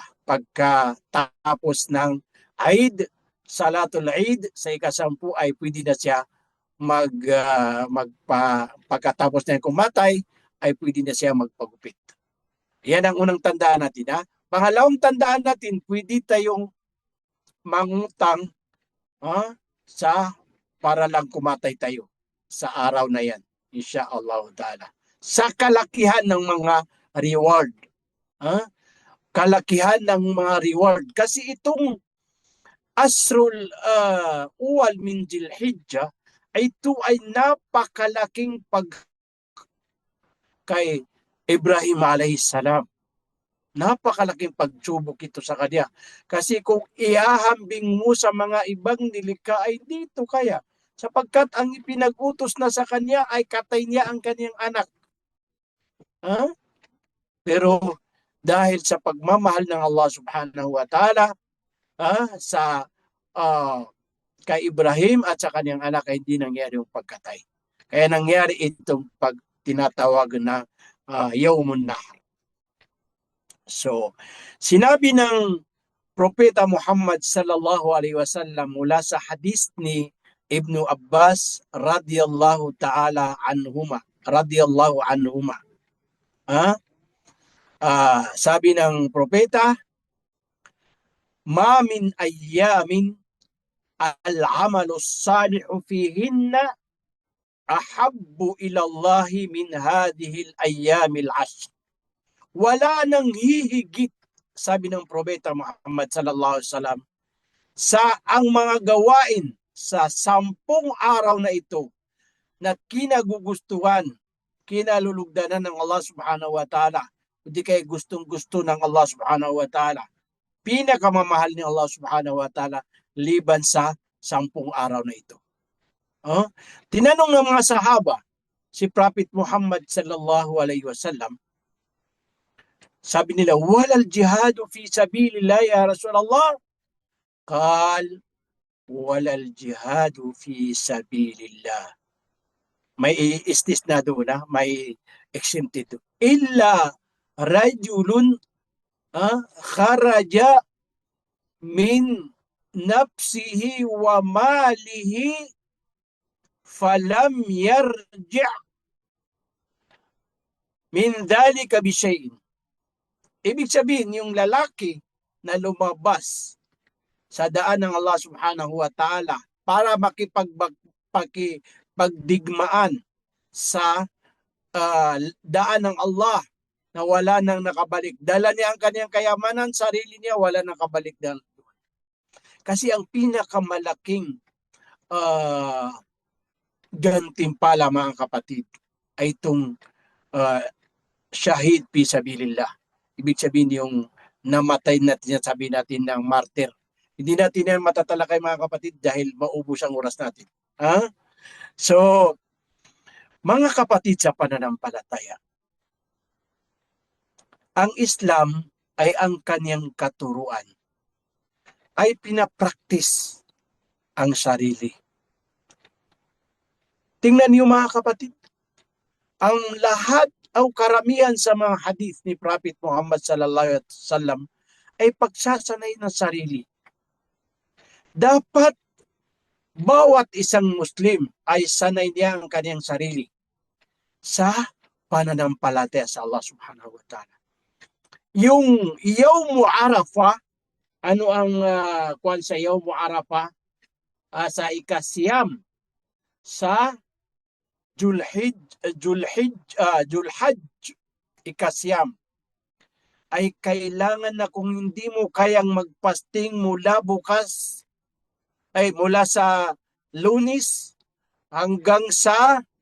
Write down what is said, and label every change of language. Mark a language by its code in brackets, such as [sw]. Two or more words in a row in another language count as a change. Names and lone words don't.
[tl] Pagkatapos ng Eid, [ar] صلاة العيد, [tl] sa ikasampu ay pwede na siya pagkatapos na kumatay, ay pwede na siya magpagupit. Yan ang unang tandaan natin. Pangalawang tandaan natin, pwede tayong mangutang para lang kumatay tayo sa araw na yan, [ar] إن شاء الله تعالى. [tl] Sa kalakihan ng mga reward. Kalakihan ng mga reward. Kasi itong [ar] عشر الأول من ذي الحجة, [tl] ito ay napakalaking kay Ibrahim [ar] عليه السلام. [tl] Napakalaking pagsubok ito sa kanya. Kasi kung ihahambing mo sa mga ibang nilikha ay dito kaya. Sapagkat ang ipinag-utos na sa kanya ay katay niya ang kanyang anak. Pero dahil sa pagmamahal ng [ar] الله سبحانه وتعالى [tl] kay Ibrahim at sa kanyang anak ay hindi nangyari yung pagkatay. Kaya nangyari itong tinatawag na [ar] يوم النحر. [tl] So, sinabi ng Propeta Muhammad [ar] صلى الله عليه وسلم [tl] mula sa hadis ni Ibnu Abbas [ar] رضي الله تعالى عنهما. [tl] Sabi ng propeta, [ar] ما من أيام العمل الصالح فيهن أحب إلى الله من هذه الأيام العشر. [tl] Wala nang hihigit, sabi ng propeta Muhammad [ar] صلى الله عليه وسلم, [tl] sa ang mga gawain sa 10 araw na ito na kinagugustuhan, kinalulugdanan ng [ar] الله سبحانه وتعالى, [tl] hindi kayo gustong-gusto ng [ar] الله سبحانه وتعالى, [tl] pinakamamahal ni [ar] الله سبحانه وتعالى [tl] liban sa 10 araw na ito. Tinanong ng mga sahaba si Prophet Muhammad [ar] صلى الله عليه وسلم, [tl] sabi nila, [ar] ولا الجهاد في سبيل الله يا رسول الله? قال، ولا الجهاد في سبيل الله. [tl] May istisna doon, may exempted. [ar] إلا رجل خرج من نفسه وماله فلم يرجع من ذلك بشيء. [tl] Ibig sabihin, yung lalaki na lumabas sa daan ng [ar] الله سبحانه وتعالى [tl] para makipagdigmaan sa daan ng Allah na wala nang nakabalik. Dala niya ang kanyang kayamanan, sarili niya, wala nang nakabalik doon. Kasi ang pinakamalaking gantimpala, mga kapatid, ay itong [ar] شهيد في سبيل الله. [tl] Ibig sabihin yung namatay natin, sabi natin ng martyr. Hindi natin yan matatalakay, mga kapatid, dahil maubos ang oras natin. So, mga kapatid sa pananampalataya, ang Islam ay ang kanyang katuruan ay pinapraktis ang sarili. Tingnan niyo, mga kapatid, ang lahat o karamihan sa mga hadith ni Prophet Muhammad [ar] صلى الله عليه وسلم [tl] ay pagsasanay ng sarili. Dapat bawat isang Muslim ay sanay niya ang kanyang sarili sa pananampalataya sa [ar] الله سبحانه وتعالى. [tl] Yung [ar] يوم عرفة, [tl] ano ang kwan sa [ar] يوم عرفة? [tl] Sa ikasiyam sa Julhaj, ikasyam, ay kailangan na kung hindi mo kayang magpasting mula bukas, ay mula sa Lunes hanggang sa